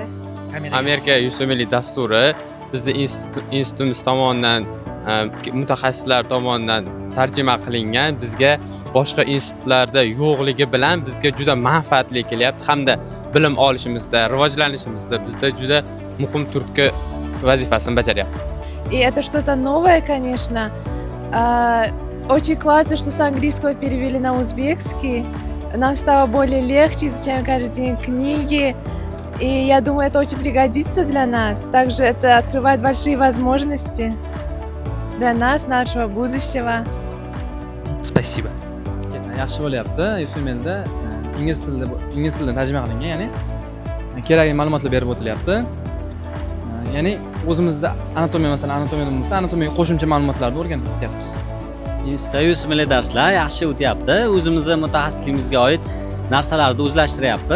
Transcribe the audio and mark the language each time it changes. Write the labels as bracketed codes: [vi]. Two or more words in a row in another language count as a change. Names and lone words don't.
[uz] Amerika USML dasturi bizning institutimiz tomonidan mutaxassislar tomonidan tarjima qilingan, bizga boshqa institutlarda yo'qligi bilan bizga juda manfaatli kelyapti hamda bilim olishimizda, rivojlanishimizda bizda juda muhim turtki vazifasini bajaryapti. [ru] И это что-то новое, конечно. Очень классно, что с английского перевели на узбекский. Нам стало более легче, изучаем каждый день книги. И я думаю, это очень пригодится для нас. Также это открывает большие возможности для нас, нашего будущего. Спасибо. [uz] Yaxshi bo'lyapti. USMLda ingliz tilidan tarjima qilingan, ya'ni kerakli ma'lumotlar berib o'tilyapti. Ya'ni o'zimizda anatomiya, masalan, anatomiyadan bo'lsa, anatomiyaga qo'shimcha ma'lumotlarni o'rganib ketyapmiz. Institutda USML darslar yaxshi o'tyapti. O'zimizga mutaxassisligimizga oid narsalarni o'zlashtiryapmiz.